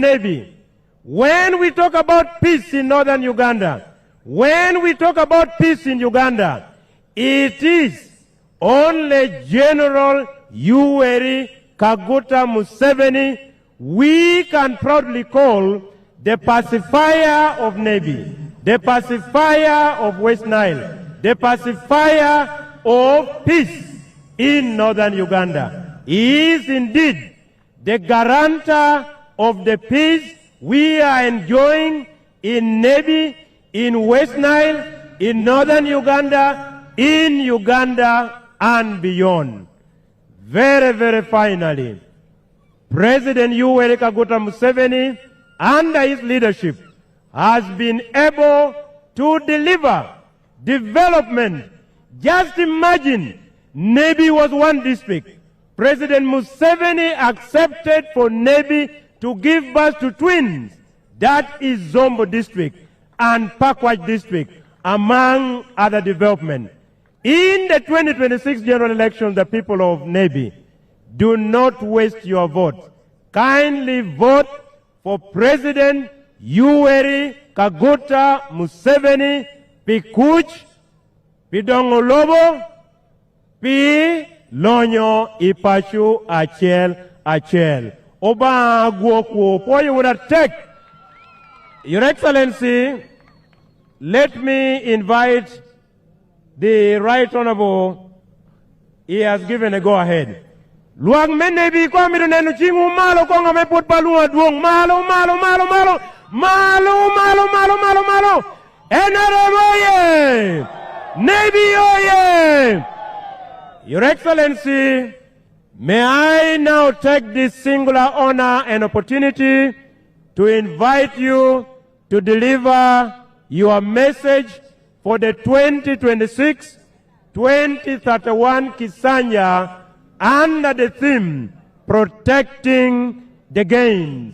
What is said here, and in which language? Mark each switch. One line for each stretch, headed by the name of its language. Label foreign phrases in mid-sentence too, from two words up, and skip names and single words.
English: Nebbi, when we talk about peace in Northern Uganda, when we talk about peace in Uganda, it is only General Yoweri Kaguta Museveni we can proudly call the pacifier of Nebbi, the pacifier of West Nile, the pacifier of peace in Northern Uganda. He is indeed the guarantor of the peace we are enjoying in Nebbi, in West Nile, in Northern Uganda, in Uganda and beyond. Very, very finally, President Yoweri Kaguta Museveni, under his leadership, has been able to deliver development. Just imagine, Nebbi was one district. President Museveni accepted for Nebbi to give birth to twins. That is Zombo district and Pakwach district, among other development. In the 2026 general elections, the people of Nebbi, do not waste your vote. Kindly vote for President Yoweri Kaguta Museveni
Alur: Pikuch pidongo lobo, pi lonyo ipachu achel. Oba guoku,
English: for you would take. Your Excellency, let me invite the Right Honorable. He has given a go-ahead.
Alur: Luang Nebbi kwa miru nenu chingu malo konga me put palua duong malo.
English: NRM oye! Nebbi oye! Your Excellency, may I now take this singular honor and opportunity to invite you to deliver your message for the 2026-2031 Kisanya under the theme, Protecting the Gains.